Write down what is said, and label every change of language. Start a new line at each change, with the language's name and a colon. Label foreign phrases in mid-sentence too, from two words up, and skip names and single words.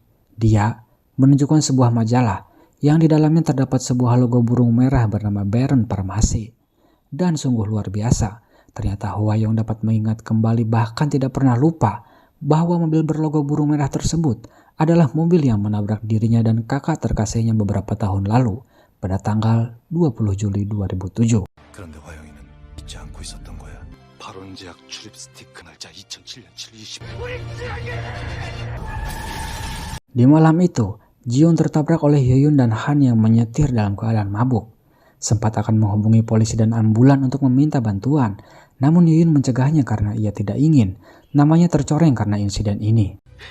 Indonesian: Dia menunjukkan sebuah majalah yang di dalamnya terdapat sebuah logo burung merah bernama Baron Farmasi. Dan sungguh luar biasa, ternyata Hwa-young dapat mengingat kembali bahkan tidak pernah lupa bahwa mobil berlogo burung merah tersebut adalah mobil yang menabrak dirinya dan kakak terkasihnya beberapa tahun lalu pada tanggal 20 Juli 2007.
Korean: 그런데 화영이는 잊지 않고 있었던 거야. 발원제약 출입 스티커 날짜 2007년 7월 20일.
Indonesian: Di malam itu, Ji-young tertabrak oleh Hyo-yoon dan Han yang menyetir dalam keadaan mabuk. Sempat akan menghubungi polisi dan ambulan untuk meminta bantuan, namun Hyo-yoon mencegahnya karena ia tidak ingin namanya tercoreng karena insiden ini.